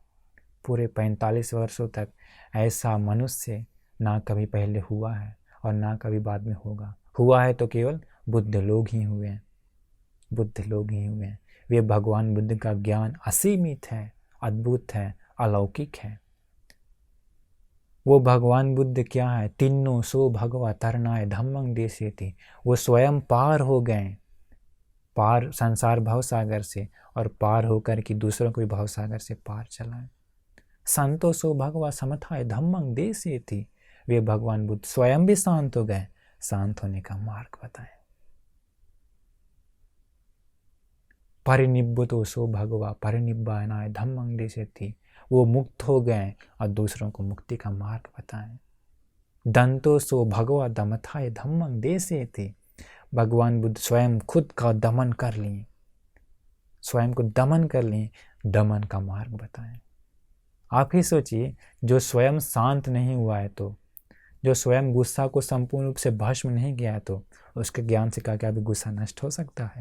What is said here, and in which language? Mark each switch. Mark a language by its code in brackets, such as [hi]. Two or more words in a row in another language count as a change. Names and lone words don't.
[hi] पूरे 45 वर्षों तक ऐसा मनुष्य ना कभी पहले हुआ है और ना कभी बाद में होगा। हुआ है तो केवल बुद्ध लोग ही हुए हैं, बुद्ध लोग ही हुए हैं। वे भगवान बुद्ध का ज्ञान असीमित है, अद्भुत है, अलौकिक है। वो भगवान बुद्ध क्या है? [pi] तीनों सो भगवा तरनाय धम्मं देसेति। [hi] वो स्वयं पार हो गए, पार संसार भव सागर से, और पार होकर कि दूसरों को भी भव सागर से पार चलाए। [pi] संतो सो भगवा समथाय धम्मं देसेति। [hi] वे भगवान बुद्ध स्वयं भी शांत हो गए, शांत होने का मार्ग बताएं। [pi] परिनिब्बतो सो भगवा परिनिब्बानाय धम्मं देसेति। [hi] वो मुक्त हो गए और दूसरों को मुक्ति का मार्ग बताएं। [pi] दंतो सो भगवा दमथाय धम्मं देसेति। [hi] भगवान बुद्ध स्वयं खुद का दमन कर लिए, स्वयं को दमन कर लिए, दमन का मार्ग बताएं। आप ही सोचिए, जो स्वयं शांत नहीं हुआ है, तो जो स्वयं गुस्सा को संपूर्ण रूप से भस्म नहीं किया है, तो उसके ज्ञान से क्या भी गुस्सा नष्ट हो सकता है?